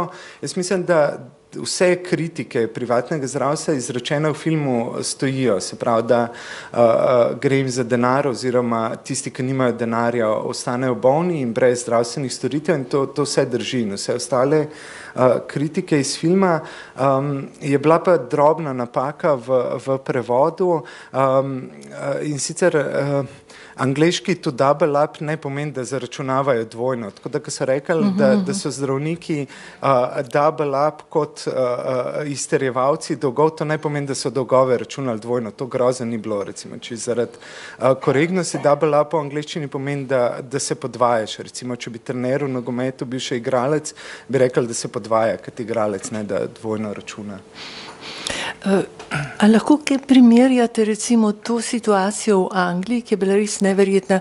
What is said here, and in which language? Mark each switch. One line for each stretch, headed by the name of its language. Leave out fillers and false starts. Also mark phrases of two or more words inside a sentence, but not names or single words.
Slovenian: Jaz mislim, da vse kritike privatnega zdravstva izrečene v filmu stojijo, se pravi, da gre jim za denar oziroma tisti, ki nimajo denarja, ostanejo bolni in brez zdravstvenih storitev in to vse drži. In vse ostale kritike iz filma je bila pa drobna napaka v prevodu in sicer angleški
English: to double up
Slovenian: ne pomeni, da zaračunavajo dvojno. Tako da, ko so rekli, da so zdravniki
English: double up
Slovenian: kot izterjevalci dolgov, to ne pomeni, da so dolgove računali dvojno. To groza ni bilo, recimo, če zaradi korektnosti
English: double up
Slovenian: v angleščini pomeni, da se podvajaš. Recimo, če bi trener v nogometu bil še igralec, bi rekel, da se podvaja kot igralec, ne da dvojno računa. A lahko kaj primerjate recimo to situacijo v Angliji, ki je bila res neverjetna?